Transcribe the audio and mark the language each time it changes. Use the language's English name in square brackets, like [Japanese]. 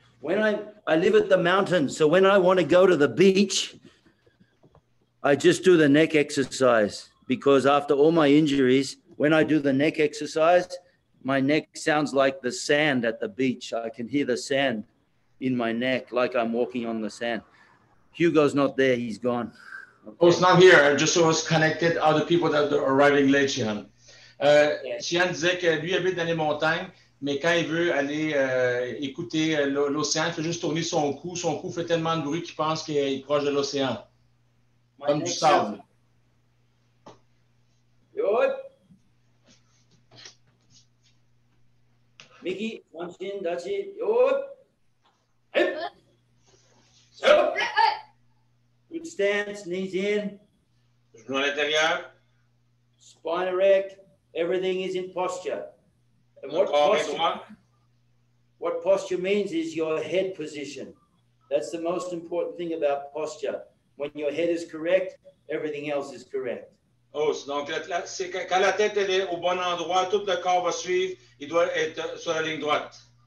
[English] When I live at the mountains, so when I want to go to the beach, I just do the neck exercise, because after all my injuries, when I do the neck exercise, my neck sounds like the sand at the beach. I can hear the sand in my neck, like I'm walking on the sand. Hugo's not there, he's gone. Okay. Oh, it's not here. I just was connected other people that are arriving late, Shihan. [French] Shihan disait que lui habite dans les montagnes, mais quand il veut aller écouter l'océan, il fait juste tourner son cou. Son cou fait tellement de bruit qu'il pense qu'il est proche de l'océan. Comme du sable. [English] Good. Mickey, one chin, that's it. Good. Hip. Up. Good stance, knees in. [French] Genou à l'intérieur. [English] Spine erect. Everything is in posture. And what posture means is your head position. That's the most important thing about posture. When your head is correct, everything else is correct. [French] Oh, donc c'est quand la tête elle est au bon endroit, tout le corps va suivre, il doit être sur la ligne droite.